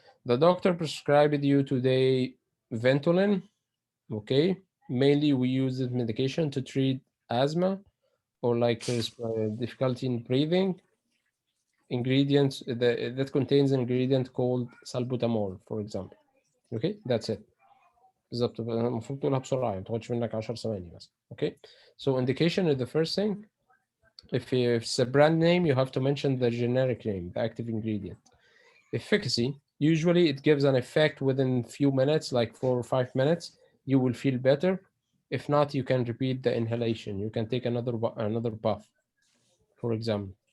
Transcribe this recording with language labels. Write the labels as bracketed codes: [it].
[en] The doctor prescribed you today Ventolin. Okay, mainly we use this medication to treat asthma or like difficulty in breathing. Ingredients that contains an ingredient called salbutamol, for example. Okay, that's it. [ar] بالظبط، المفروض تقولها بسرعة، ما تاخدش منك 10 ثواني بس. [en] Okay, so indication is the first thing. If it's a brand name, you have to mention the generic name, the active ingredient. Efficacy, usually it gives an effect within few minutes, like 4 or 5 minutes. You will feel better. If not, you can repeat the inhalation. You can take another puff, for example.